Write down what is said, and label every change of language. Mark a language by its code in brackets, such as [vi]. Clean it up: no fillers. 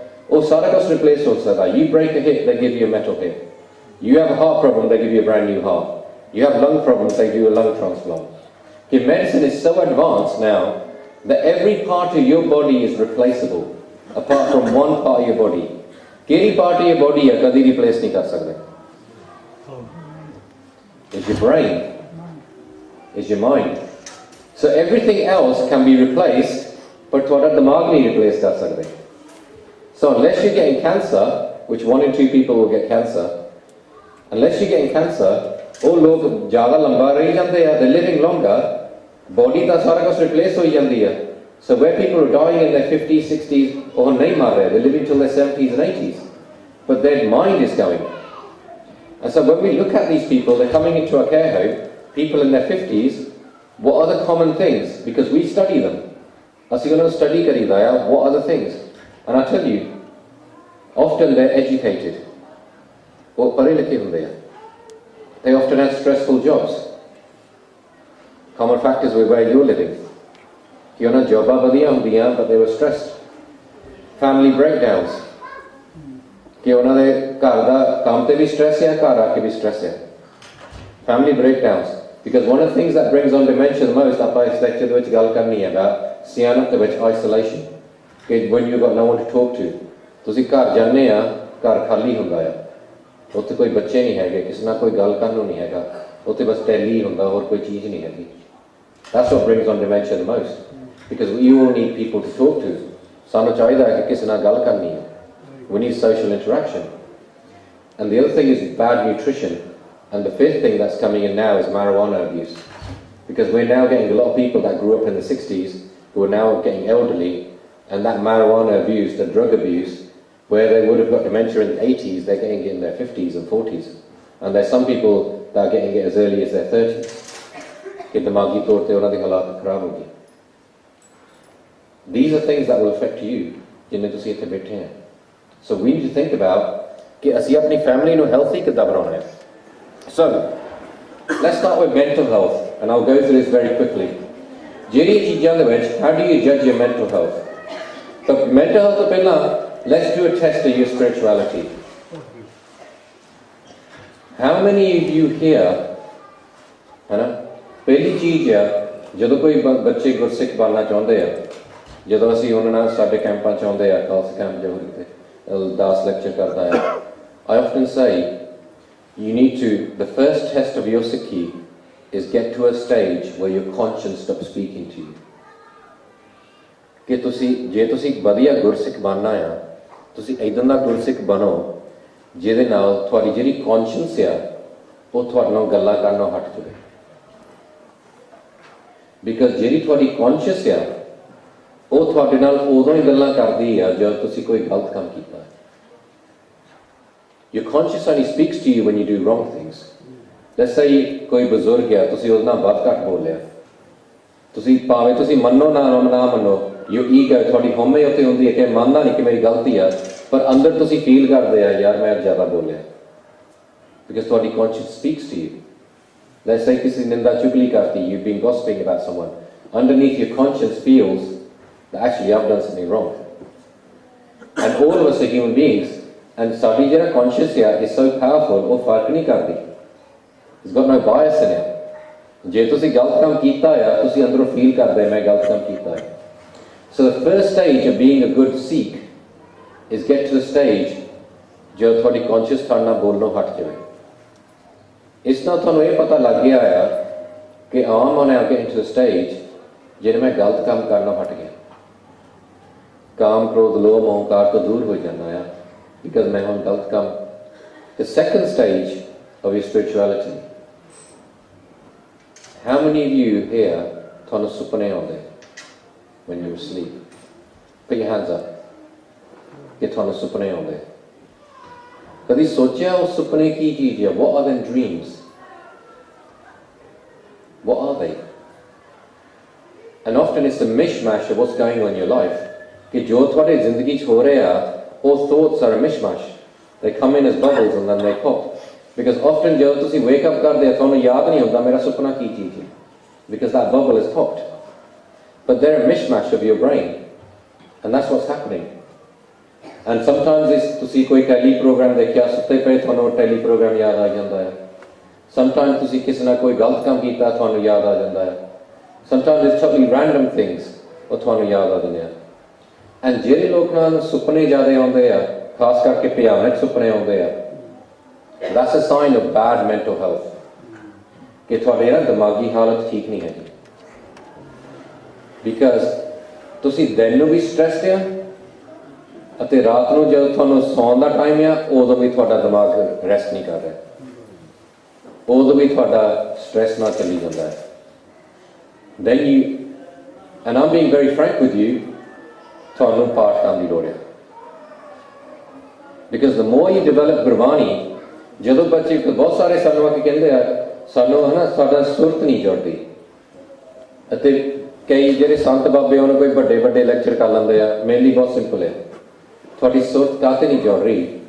[hi] वो सारा कुछ replace हो सकता है. [en] You break a hip, they give you a metal hip. You have a heart problem, they give you a brand new heart. You have lung problems, they do a lung transplant. कि medicine is so advanced now that every part of your body is replaceable, apart from one part of your body. [hi] Carry part of your body है कभी replace नहीं कर सकते. [en] It's your brain. Is your mind. So everything else can be replaced, but what [hi] दिमाग नहीं replace कर सकते. [en] So unless you're getting cancer, which 1 in 2 people will get cancer, unless you're getting cancer, [hi] वो लोग ज़्यादा लंबा रह जाते हैं, [en] they're living longer, [hi] body का सारा कुछ replace हो जाती है. [en] So where people are dying in their 50s, 60s, [hi] वो नहीं मर रहे, [en] they're living till their 70s and 80s, but their mind is going. And so when we look at these people, they're coming into our care home, people in their 50s, what are the common things? Because we study them. As you're going to study karidaya, what are the things? And I tell you, often they're educated. They often have stressful jobs. Common factors with where you're living. You're not job, but they were stressed. Family breakdowns. [hi] कि उन्होंने घर का काम पे भी stress है, घर आके भी stress है. [en] Family breakdowns. Because one of the things that brings on dementia the most, [pa] ਆਪਾਂ ਇਸ lecture ਦੇ ਵਿੱਚ ਗੱਲ ਕਰਨੀ ਹੈ [en] about [pa] ਸਿਆਣਪ ਦੇ ਵਿੱਚ [en] isolation. ਕਿ when you've got no one to talk to. [pa] ਤੁਸੀਂ ਘਰ ਜਾਂਦੇ ਆ, ਘਰ ਖਾਲੀ ਹੁੰਦਾ ਆ. ਉੱਥੇ ਕੋਈ ਬੱਚੇ ਨਹੀਂ ਹੈਗੇ, ਕਿਸੇ ਨਾਲ ਕੋਈ ਗੱਲ ਕਰਨ ਨੂੰ ਨਹੀਂ ਹੈਗਾ. ਉੱਥੇ ਬਸ ਟੈਲੀ ਹੁੰਦਾ, ਹੋਰ ਕੋਈ ਚੀਜ਼ ਨਹੀਂ ਹੈਗੀ. [en] That's what brings on dementia the most. Because we all need people to talk to. [pa] ਸਾਨੂੰ ਚਾਹੀਦਾ ਹੈ ਕਿ ਕਿਸੇ ਨਾਲ ਗੱਲ ਕਰਨੀ ਹੈ. [en] We need social interaction. And the other thing is bad nutrition. And the fifth thing that's coming in now is marijuana abuse. Because we're now getting a lot of people that grew up in the 60s who are now getting elderly, and that marijuana abuse, the drug abuse, where they would have got dementia in the 80s, they're getting it in their 50s and 40s. And there's some people that are getting it as early as their 30s. [hi] कि दिमागी तौर पे उन्होंने हालात खराब होगी. [en] These are things that will affect you [hi] जिन्हें तुसी इत्थे बैठे हैं. [en] So we need to think about [pa] कि ਅਸੀਂ ਆਪਣੀ family ਨੂੰ healthy ਕਿੱਦਾਂ ਬਣਾਉਣਾ ਹੈ. [en] So let's start with mental health, and I'll go through this very quickly. [pa] ਜਿਹੜੀਆਂ ਚੀਜ਼ਾਂ ਦੇ ਵਿੱਚ, [en] how do you judge your mental health? So mental health ਤੋਂ ਪਹਿਲਾਂ let's do a test of your spirituality. How many of you here, [pa] है ना, ਪਹਿਲੀ ਚੀਜ਼ ਆ ਜਦੋਂ ਕੋਈ ਬੱਚੇ ਗੁਰਸਿੱਖ ਬਣਨਾ ਚਾਹੁੰਦੇ ਆ, ਜਦੋਂ ਅਸੀਂ ਉਹਨਾਂ ਨਾਲ ਸਾਡੇ ਕੈਂਪਾਂ 'ਚ ਆਉਂਦੇ ਆ, ਖਾਲਸਾ ਕੈਂਪ ਜੋ ਹੁੰਦੇ ਅਰਦਾਸ ਲੈਕਚਰ ਕਰਦਾ ਹੈ, [en] I often say you need to, the first test of your Sikhi is get to a stage where your conscience stops speaking to you. [pa] ਕਿ ਤੁਸੀਂ ਜੇ ਤੁਸੀਂ ਵਧੀਆ ਗੁਰਸਿੱਖ ਬਣਨਾ ਆ, ਤੁਸੀਂ ਇੱਦਾਂ ਦਾ ਗੁਰਸਿੱਖ ਬਣੋ ਜਿਹਦੇ ਨਾਲ ਤੁਹਾਡੀ ਜਿਹੜੀ ਕੌਨਸ਼ੀਅੰਸ ਆ ਉਹ ਤੁਹਾਡੇ ਨਾਲ ਗੱਲਾਂ ਕਰਨੋਂ ਹਟ ਜਾਵੇ. ਬਿਕਾਜ਼ ਜਿਹੜੀ ਤੁਹਾਡੀ ਕੌਨਸ਼ੀਅਸ ਆ ਉਹ ਤੁਹਾਡੇ ਨਾਲ ਉਦੋਂ ਹੀ ਗੱਲਾਂ ਕਰਦੀ ਆ ਜਦੋਂ ਤੁਸੀਂ ਕੋਈ ਗਲਤ ਕੰਮ ਕੀਤਾ. [en] Your conscience only speaks to you when you do wrong things. Let's say [pa] ਕੋਈ ਬਜ਼ੁਰਗ ਆ, ਤੁਸੀਂ ਉਹਦੇ ਨਾਲ ਵੱਧ ਘੱਟ ਬੋਲਿਆ, ਤੁਸੀਂ ਭਾਵੇਂ ਤੁਸੀਂ ਮੰਨੋ ਨਾ ਮੰਨੋ, your ego, ਤੁਹਾਡੀ ਹਉਮੈ ਉੱਤੇ ਹੁੰਦੀ ਹੈ ਕਿ ਮੰਨਦਾ ਨਹੀਂ ਕਿ ਮੇਰੀ ਗਲਤੀ ਆ, ਪਰ ਅੰਦਰ ਤੁਸੀਂ ਫੀਲ ਕਰਦੇ ਆ ਯਾਰ ਮੈਂ ਜ਼ਿਆਦਾ ਬੋਲਿਆ, because ਤੁਹਾਡੀ [en] conscience speaks to you. Let's say [pa] ਕਿਸੇ ਨਿੰਦਾ ਚੁਗਲੀ ਕਰਤੀ, [en] you've been gossiping about someone, underneath your conscience feels that actually I've done something wrong. And all of us are human beings, and [pa] ਸਾਡੀ ਜਿਹੜਾ conscience ਆ [en] is so powerful, [pa] ਉਹ ਫਰਕ ਨਹੀਂ ਕਰਦੀ. [en] It's got no bias in it. [pa] ਜੇ ਤੁਸੀਂ ਗਲਤ ਕੰਮ ਕੀਤਾ ਆ, ਤੁਸੀਂ ਅੰਦਰੋਂ ਫੀਲ ਕਰਦੇ ਮੈਂ ਗਲਤ ਕੰਮ ਕੀਤਾ ਹੈ. [en] So the first stage of being a good Sikh is get to the stage [pa] ਜਦੋਂ ਤੁਹਾਡੀ conscious ਤੁਹਾਡੇ ਨਾਲ ਬੋਲਣੋਂ ਹਟ ਜਾਵੇ. ਇਸ ਨਾਲ ਤੁਹਾਨੂੰ ਇਹ ਪਤਾ ਲੱਗ ਗਿਆ ਆ ਕਿ [en] I'm now getting to the stage [pa] ਜਿਹੜੇ ਮੈਂ ਗਲਤ ਕੰਮ ਕਰਨੋਂ ਹਟ ਗਿਆ. ਕਾਮ ਕ੍ਰੋਧ ਲੋਭ ਅਹੰਕਾਰ ਤੋਂ ਦੂਰ ਹੋ ਜਾਣਾ ਆ because ਮੈਂ ਹੁਣ ਗਲਤ ਕੰਮ. [en] The second stage of your spirituality. How many of you here [pa] ਤੁਹਾਨੂੰ ਸੁਪਨੇ ਆਉਂਦੇ [en] when you sleep? Put your hands up. [pa] ਕਿ ਤੁਹਾਨੂੰ ਸੁਪਨੇ ਆਉਂਦੇ. ਕਦੀ ਸੋਚਿਆ ਉਹ ਸੁਪਨੇ ਕੀ ਚੀਜ਼ ਹੈ? [en] What are them dreams? What are they? And often it's a mishmash of what's going on in your life. [pa] ਕਿ ਜੋ ਤੁਹਾਡੀ ਜ਼ਿੰਦਗੀ 'ਚ ਹੋ ਰਿਹਾ, [en] all thoughts are a mishmash. They come in as bubbles and then they pop. Because often [pa] ਜਦੋਂ ਤੁਸੀਂ wake up ਕਰਦੇ ਆ, ਤੁਹਾਨੂੰ ਯਾਦ ਨਹੀਂ ਹੁੰਦਾ ਮੇਰਾ ਸੁਪਨਾ ਕੀ ਚੀਜ਼ ਹੈ, [en] because that bubble is popped. But they're a mishmash of your brain, and that's what's happening. And sometimes [pa] ਤੁਸੀਂ ਕੋਈ ਟੈਲੀ ਪ੍ਰੋਗਰਾਮ ਦੇਖਿਆ, ਸੁੱਤੇ ਪਏ ਤੁਹਾਨੂੰ ਟੈਲੀ ਪ੍ਰੋਗਰਾਮ ਯਾਦ ਆ ਜਾਂਦਾ ਹੈ. Sometimes ਤੁਸੀਂ ਕਿਸੇ ਨਾਲ ਕੋਈ ਗਲਤ ਕੰਮ ਕੀਤਾ, ਤੁਹਾਨੂੰ ਯਾਦ ਆ ਜਾਂਦਾ ਹੈ. [en] Sometimes it's totally random things, [pa] ਉਹ ਤੁਹਾਨੂੰ ਯਾਦ ਆ ਜਾਂਦੇ ਆ. And ਜਿਹੜੇ ਲੋਕ ਨਾਲ ਸੁਪਨੇ ਜ਼ਿਆਦਾ ਆਉਂਦੇ ਆ, ਖਾਸ ਕਰਕੇ ਭਿਆਨਕ ਸੁਪਨੇ ਆਉਂਦੇ ਆ, [en] that's a sign of bad mental health. [pa] ਕਿ ਤੁਹਾਡੇ ਨਾ ਦਿਮਾਗੀ ਹਾਲਤ ਠੀਕ ਨਹੀਂ ਹੈਗੀ. Because ਤੁਸੀਂ ਦਿਨ ਨੂੰ ਵੀ ਸਟ੍ਰੈਸਡ ਆ ਅਤੇ ਰਾਤ ਨੂੰ ਜਦੋਂ ਤੁਹਾਨੂੰ ਸੌਣ ਦਾ ਟਾਈਮ ਆ, ਉਦੋਂ ਵੀ ਤੁਹਾਡਾ ਦਿਮਾਗ ਰੈਸਟ ਨਹੀਂ ਕਰ ਰਿਹਾ, ਉਦੋਂ ਵੀ ਤੁਹਾਡਾ ਸਟ੍ਰੈਸ ਨਾਲ ਚੱਲੀ ਜਾਂਦਾ ਹੈ. [en] Then you, and I'm being very frank with you, [pa] ਤੁਹਾਨੂੰ ਪਾਠ ਕਰਨ ਦੀ ਲੋੜ ਹੈ. [en] Because the more you develop [pa] Gurbani, ਜਦੋਂ ਬੱਚੇ ਬਹੁਤ ਸਾਰੇ ਸਾਨੂੰ ਆ ਕੇ ਕਹਿੰਦੇ ਆ ਸਾਨੂੰ ਹੈ ਨਾ ਸਾਡਾ ਸੁਰਤ ਨਹੀਂ ਜੁੜਦੀ, ਅਤੇ ਕਈ ਜਿਹੜੇ ਸੰਤ ਬਾਬੇ ਉਹਨਾਂ ਕੋਈ ਵੱਡੇ ਵੱਡੇ ਲੈਕਚਰ ਕਰ ਲੈਂਦੇ ਆ. ਮੇਰੇ ਲਈ ਬਹੁਤ ਸਿੰਪਲ ਹੈ, ਤੁਹਾਡੀ ਸੁਰਤ ਕਾਹਤੇ ਨਹੀਂ ਜੁੜ ਰਹੀ?